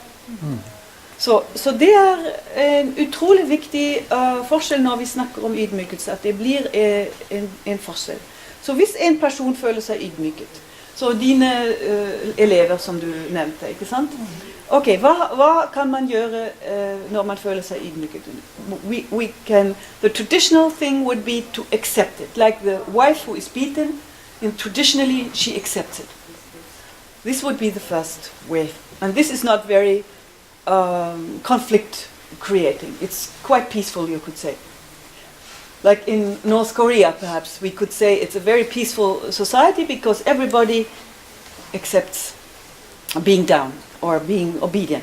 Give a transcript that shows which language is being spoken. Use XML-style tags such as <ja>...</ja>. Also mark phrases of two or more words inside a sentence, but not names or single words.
<no>Så det er en utrolig viktig forskjell når vi snakker om ydmykelse, at det blir en forskjell. Så hvis en person føler seg ydmyket, så dine elever som du nevnte, ikke sant? Ok, hva kan man gjøre når man føler seg ydmyket?</no> <en>The traditional thing would be to accept it, like the wife who is beaten, and traditionally she accepts it. This would be the first way. And this is not very conflict creating. It's quite peaceful, you could say. Like in North Korea, perhaps, we could say it's a very peaceful society because everybody accepts being down or being obedient.</en>